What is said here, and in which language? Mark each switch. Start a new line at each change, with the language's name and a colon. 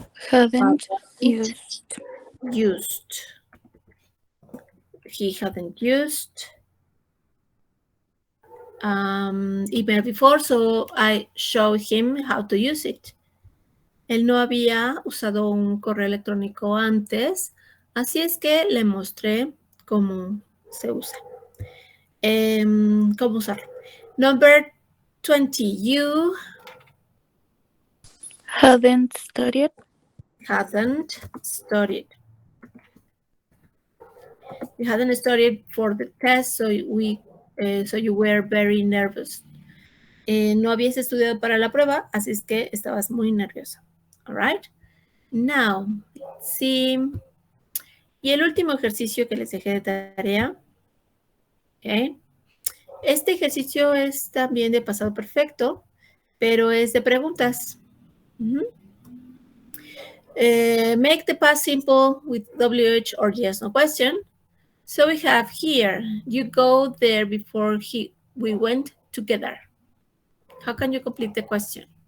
English: Hadn't used. He hadn't used email before, so I showed him how to use it.
Spanish: Él no había usado un correo electrónico antes, así es que le mostré cómo se usa. Cómo usarlo.
English: Number 20. You Hadn't studied. hadn't studied. You hadn't studied for the test, so you were very nervous.
Spanish: No habías estudiado para la prueba, así es que estabas muy nerviosa.
English: All right. Now,
Spanish: sí. Y el último ejercicio que les dejé de tarea. Okay. Este ejercicio es también de pasado perfecto, pero es de preguntas.
English: Make the past simple with WH or yes, no question. So we have here, you go there before we went together. How can you complete the question?